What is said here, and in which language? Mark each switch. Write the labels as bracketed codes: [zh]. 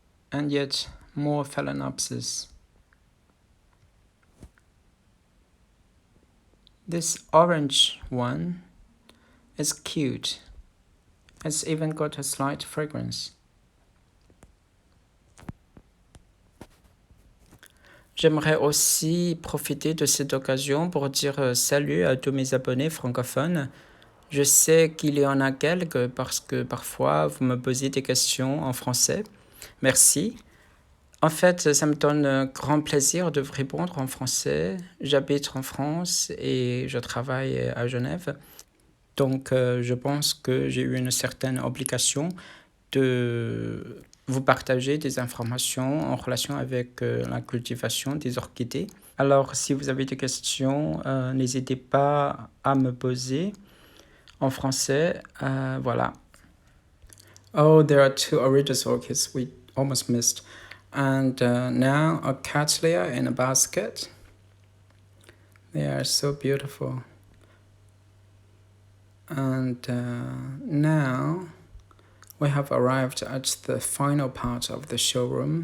[en] And yet more Phalaenopsis. This orange one is cute. It's even got a slight fragrance. [fr] J'aimerais aussi profiter de cette occasion pour dire salut à tous mes abonnés francophones. Je sais qu'il y en a quelques parce que parfois vous me posez des questions en français. Merci. En fait, ça me donne grand plaisir de vous répondre en français. J'habite en France et je travaille à Genève. Donc, je pense que j'ai eu une certaine obligation de vous partager des informations en relation avec la cultivation des orchidées. Alors, si vous avez des questions, n'hésitez pas à me poser en français. Voilà. [en] Oh, there are 2 Orchid orchids we almost missed. And now a cattleya in a basket. They are so beautiful. And now we have arrived at the final part of the showroom.